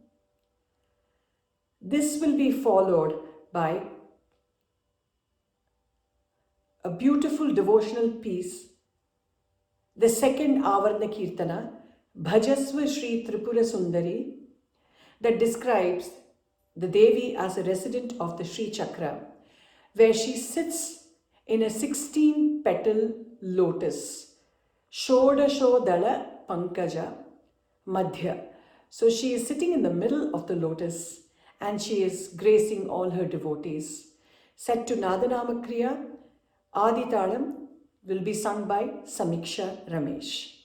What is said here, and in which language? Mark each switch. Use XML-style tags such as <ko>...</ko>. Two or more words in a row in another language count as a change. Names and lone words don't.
<en>This will be followed by a beautiful devotional piece, the second Avarna Kirtana, Bhajasva Sri Tripura Sundari, that describes the Devi as a resident of the Sri Chakra, where she sits in a 16-petal lotus,</en> <sa>Shodashodala Pankaja Madhya.</sa> <en>So she is sitting in the middle of the lotus and she is gracing all her devotees. Set to Nadanama Kriya, Aditalam will be sung by Samiksha Ramesh.</en>